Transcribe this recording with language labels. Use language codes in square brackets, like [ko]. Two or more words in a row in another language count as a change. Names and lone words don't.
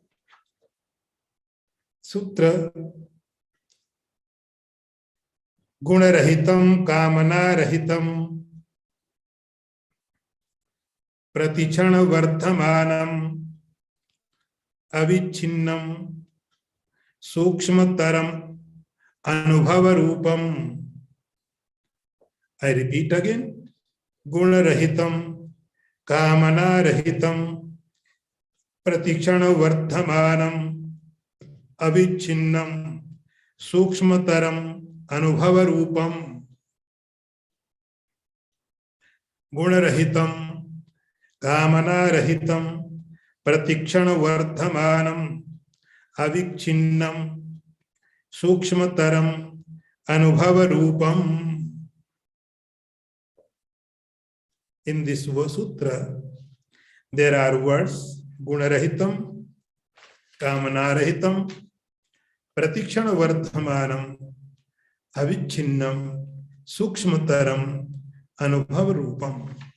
[sa] सूत्र गुणरहितम् कामनारहितम् प्रतिचन वर्धमानम् अविच्छिन्नम् सूक्ष्मतरम् अनुभव रूपम्. [en] I repeat again. [sa] गुणरहितम् कामनारहितम् प्रतिचन वर्धमानम् अविच्छिन्नम् सूक्ष्मतरम् अनुभव रूपम्. गुणरहितम् कामनारहितम् प्रतिक्षण वर्धमानम् अविच्छिन्नम् सूक्ष्मतरम् अनुभव रूपम्. [en] In this sutra, there are words [sa] गुणरहितम्, कामनारहितम्, प्रतिक्षण वर्धमानम्, अविच्छिन्नम्, सूक्ष्मतरम्, अनुभव रूपम्.